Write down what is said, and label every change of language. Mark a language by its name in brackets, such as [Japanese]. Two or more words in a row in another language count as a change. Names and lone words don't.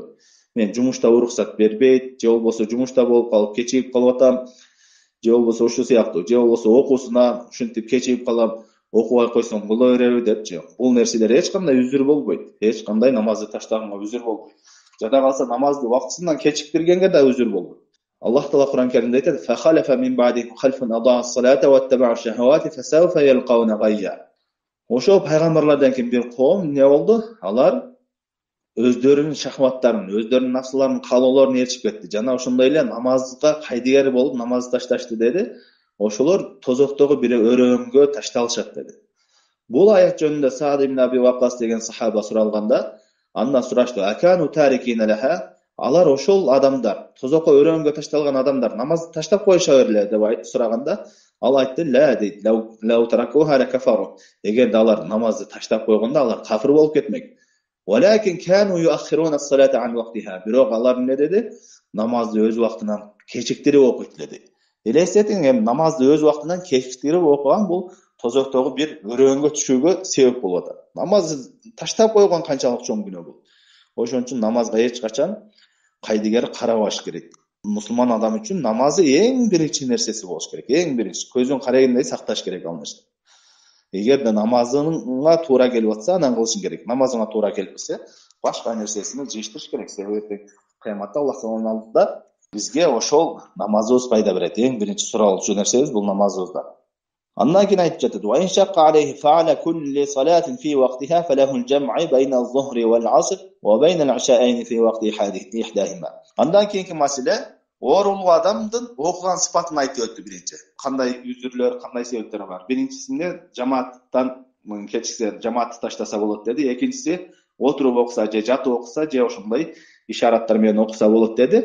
[Kyrgyz] Мен жумушта уруксат бербейт, же болбосо жумушта болуп калып кечигип калып атам, же болбосо ушул сыяктуу, же болбосо окуусуна ушинтип кечигип калам, окубай койсом боло береби депчи. Бул нерселер эч кандай үзүр болбойт. Эч кандай намазды таштаганга үзүр болбойт. Жада калса намазды вактысынан кечиктиргенге да үзүр болбойт. Аллах Таала Кур'ан Керимде айтат: [Arabic] "فخلف من بعدهم خلف أضاعوا الصلاة واتبعوا الشهوات فسوف يلقون غيا." [Kyrgyz] Ошо пайгамбарлардан кийин бир коом эмне болду? Алар өздөрүнүн шахваттарын, өздөрүнүн нафсыларын, каалоолорун ээрчип кетти. Жана ошондой эле намазга кайдыгер болуп намазды ташташты деди. Ошолор тозоктогу бир өрөөнгө ташталышат деди. Бул аят жөнүндө Саад ибн Аби Ваккас деген сахаба суралганда, андан сурашту: [Arabic] "أكانوا تاركين لها?" [Kyrgyz] Алар ошол адамдар, тозокко өрөөнгө ташталган адамдар намазды таштап коюша берле деп сураганда, ал айтты: "Ла дейт, [Arabic] لو تركوها لكفروا." [Kyrgyz] Эгерде алар намазды таштап койгондо алар кафир болуп кетмек. [Arabic] "ولكن كانوا يؤخرون الصلاة عن وقتها." [Kyrgyz] Бирок алар эмне деди? Намазды өз убактынан кечиктирип окуйт деди. Элестетиң, эми намазды өз убактынан кечиктирип окуган бул тозоктогу бир өрөөнгө түшүүгө себеп болуп атат. Намазды таштап койгон канчалык чоң күнөө бул. Ошон үчүн намазга эч качан кайдыгер карабаш керек. Мусулман адам үчүн намазы эң биринчи нерсеси болуш керек. Эң биринчи көзүн карайгандай сакташ керек ал нерсе. Эгерде намазыңа туура келип атса, анан кылышың керек. Намазыңа туура келбесе, башка нерсесини жыйыштырыш керек. Себеби кыяматта Аллах Тааланын алдында бизге ошол намазыбыз пайда берет. Эң биринчи суралчу нерсебиз бул намазыбызда. Андан кийин айтып жатат: [Arabic] "وإن شق عليه فعل كل صلاة في وقتها فله الجمع بين الظهر والعصر وبين العشاءين في وقت إحداهما." [Kyrgyz] Андан кийинки маселе оорулуу адамдын окуган сыпатын айтып өттү биринчи. Кандай үзүрлөр, кандай себептер бар? Биринчисинде жамааттан кечиксе, жамаатты таштаса болот деди. Экинчиси отуруп окуса же жатып окуса же ошондой ишараттар менен окуса болот деди.